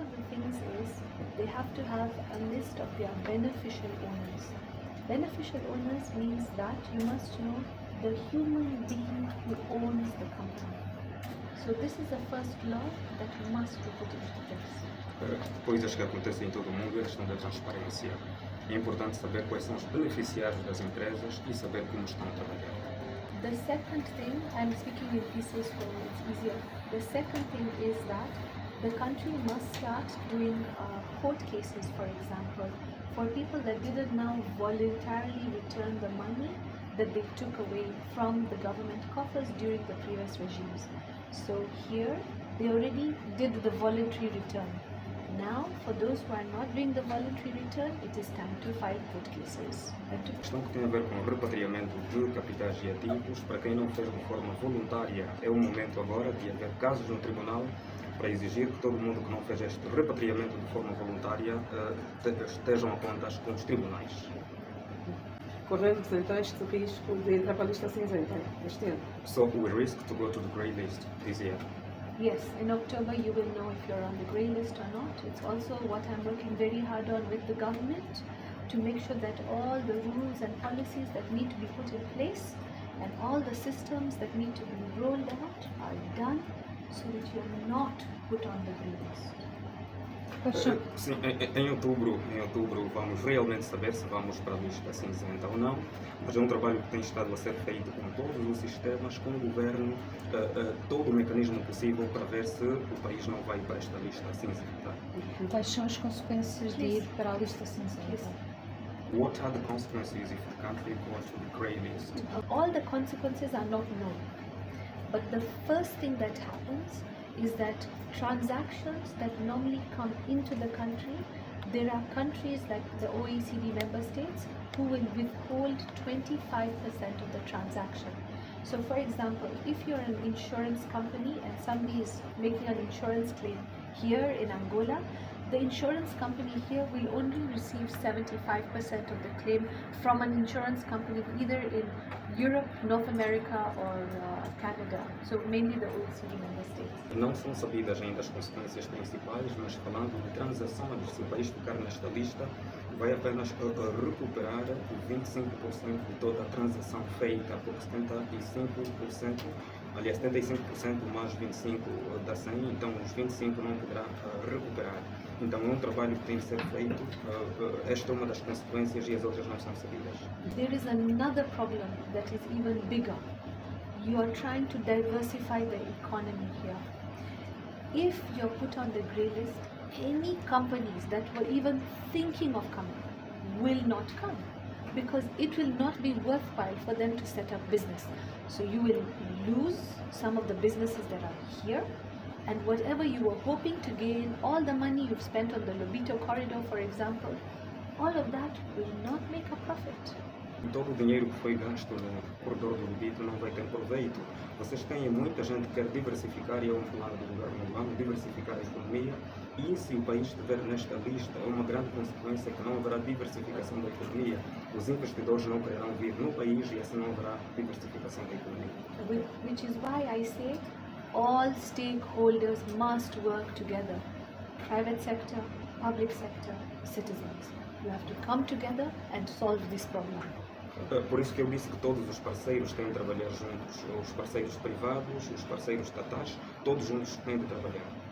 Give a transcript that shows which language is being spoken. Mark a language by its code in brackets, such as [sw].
[en] things is they have to have a list of their beneficial owners. Beneficial owners means that you must know the human being who owns the company. So this is the first law that must be put into place. [pt] Coisas que acontecem em todo o mundo é a questão da transparência. É importante saber quais são os beneficiários das empresas e saber como estão a trabalhar. [en] The second thing, I'm speaking in pieces so it's easier. The second thing is that the country must start doing court cases, for example, for people that didn't now voluntarily return the money that they took away from the government coffers during the previous regimes. So here, they already did the voluntary return. Now, for those who are not doing the voluntary return, it is time to file court cases. [pt] A questão que tem a ver com o repatriamento de capitais e ativos, para quem não fez de forma voluntária, é o momento agora de haver casos no tribunal para exigir que todo mundo que não fez este repatriamento de forma voluntária estejam a contas com os tribunais. Corremos então este risco de entrar para a lista cinzenta este ano. [en] So we risk to go to the grey list this year. Yes, in October you will know if you're on the grey list or not. It's also what I'm working very hard on with the government to make sure that all the rules and policies that need to be put in place and all the systems that need to be rolled out are done so that you are not put on the grey list. [pt] Sim, em outubro vamos realmente saber se vamos para a lista cinzenta ou não, mas é um trabalho que tem estado a ser feito com todos os sistemas, com o governo, todo o mecanismo possível para ver se o país não vai para esta lista cinzenta. Quais são as consequências de ir para a lista cinzenta? [en] What are the consequences if the country goes to the grey list? All the consequences are not known, but the first thing that happens is that transactions that normally come into the country, there are countries like the OECD member states who will withhold 25% of the transaction. So for example, if you're an insurance company and somebody is making an insurance claim here in Angola, the insurance company here will only receive 75% of the claim from an insurance company either in Europe, North America or Canada, so mainly the OECD member states. [pt] Não são sabidas ainda as consequências principais, mas falando de transações, se o país ficar nesta lista, vai apenas recuperar 25% de toda a transação feita, porque 75%, aliás 75% mais 25% dá 100, então os 25% não poderá recuperar. Então é um trabalho que tem de ser feito, esta é uma das consequências e as outras não são sabidas. [en] There is another problem that is even bigger. You are trying to diversify the economy here. If you're put on the grey list, any companies that were even thinking of coming will not come because it will not be worthwhile for them to set up business. So you will lose some of the businesses that are here, and whatever you were hoping to gain, all the money you've spent on the Lobito corridor, for example, all of that will not make a profit. [pt] Todo o dinheiro que foi gasto no corredor do Lobito não vai ter proveito. Vocês têm muita gente que quer diversificar e é um plano do governo angolano, diversificar a economia, e se o país estiver nesta lista, é uma grande consequência que não haverá diversificação da economia. Os investidores não quererão vir no país e assim não haverá diversificação da economia. [en] Which is why I say all stakeholders must work together. Private sector, public sector, citizens. You have to come together and solve this problem. [pt] Por isso que eu disse que todos os parceiros têm de trabalhar juntos, os parceiros privados, os parceiros estatais, todos juntos têm de trabalhar.